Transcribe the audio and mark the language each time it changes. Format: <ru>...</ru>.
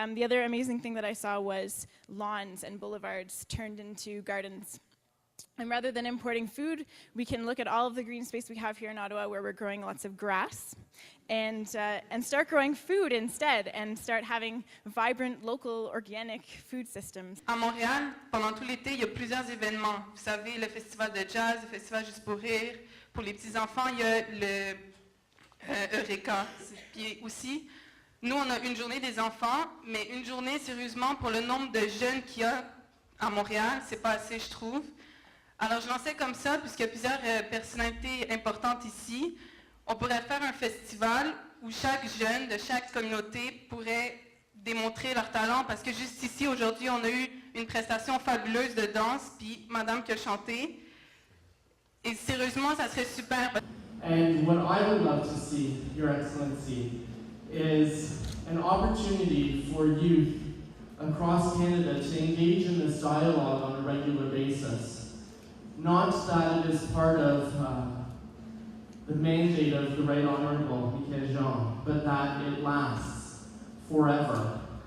<en>The other amazing thing that I saw was lawns and boulevards turned into gardens. And rather than importing food, we can look at all of the green space we have here in Ottawa where we're growing lots of grass and start growing food instead and start having vibrant, local, organic food systems.</en> <fr>À Montréal, pendant tout l'été, il y a plusieurs événements. Vous savez, le festival de jazz, le festival Juste pour rire. Pour les petits-enfants, il y a le Eureka. Puis aussi, nous, on a une journée des enfants, mais une journée, sérieusement, pour le nombre de jeunes qu'il y a à Montréal, c'est pas assez, je trouve. Alors, je lançais comme ça, puisqu'il y a plusieurs personnalités importantes ici. On pourrait faire un festival où chaque jeune de chaque communauté pourrait démontrer leur talent, parce que juste ici, aujourd'hui, on a eu une prestation fabuleuse de danse, puis madame qui a chanté. Et sérieusement, ça serait super.</fr> <en>And what I would love to see, Your Excellency, is an opportunity for youth across Canada to engage in this dialogue on a regular basis. Not that it is part of the mandate of the Right Honourable Jean, but that it lasts forever.</en>